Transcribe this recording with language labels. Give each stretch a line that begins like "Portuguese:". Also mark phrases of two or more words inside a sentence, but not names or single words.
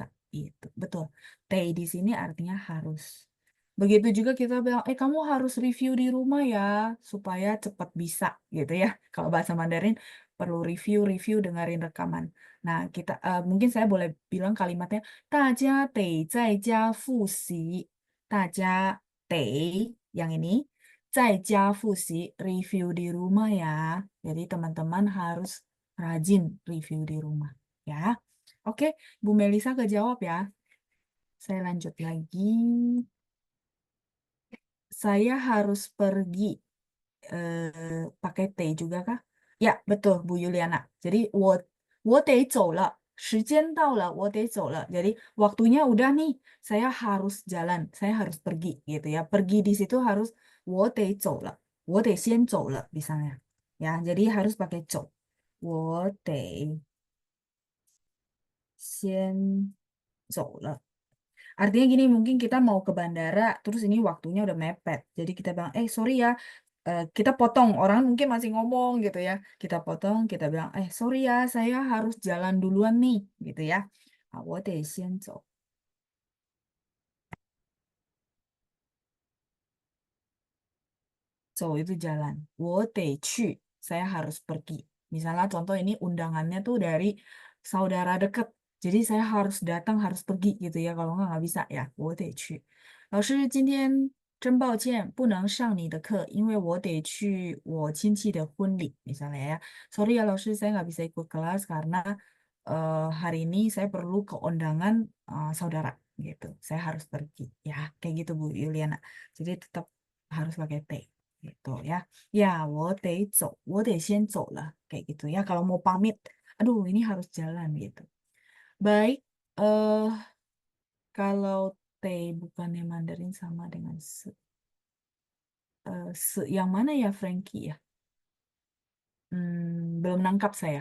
Indonesian: Itu betul. T di sini artinya harus. Begitu juga kita bilang, kamu harus review di rumah ya, supaya cepat bisa, gitu ya. Kalau bahasa Mandarin, perlu review, dengerin rekaman. Nah, kita mungkin saya boleh bilang kalimatnya,
Chinese: 大家得在家复习. 大家得,
Indonesian: yang ini,
Chinese: 在家复习,
Indonesian: review di rumah ya. Jadi teman-teman harus rajin review di rumah, ya. Oke, Bu Melisa kejawab ya. Saya lanjut lagi. Saya harus pergi pakai T juga kah? Ya, betul Bu Yuliana. Jadi
Chinese: 我得走了，时间到了，我得走了.
Indonesian: Jadi waktunya udah nih, saya harus jalan, saya harus pergi gitu ya. Pergi di situ harus
Chinese: 我得走了，我得先走了
Indonesian: misalnya. Ya, jadi harus pakai 走.
Chinese: 我得先走了.
Indonesian: Artinya gini, mungkin kita mau ke bandara, terus ini waktunya udah mepet. Jadi kita bilang, sorry ya, kita potong. Orang mungkin masih ngomong gitu ya. Kita potong, kita bilang, sorry ya, saya harus jalan duluan nih, gitu ya.
Chinese: 我得先走.
Indonesian: 走 itu jalan.
Chinese: 我得去
Indonesian: saya harus pergi. Misalnya contoh ini undangannya tuh dari saudara dekat. Jadi saya harus datang, harus pergi gitu ya. Kalau nggak bisa ya.
Chinese: 我得去。老师，今天真抱歉，不能上你的课，因为我得去我亲戚的婚礼。
Indonesian: Misalnya ya. Sorry ya,
Chinese: 老师,
Indonesian: saya nggak bisa ikut kelas karena hari ini saya perlu ke undangan saudara gitu. Saya harus pergi. Ya, kayak gitu Bu Yuliana. Jadi tetap harus pakai T gitu ya. Ya,
Chinese: 我得走, 我得先走了.
Indonesian: Kayak gitu ya. Kalau mau pamit, aduh ini harus jalan gitu. Baik, eh kalau T bukannya Mandarin sama dengan se. Yang mana ya Frankie ya? Belum nangkap saya.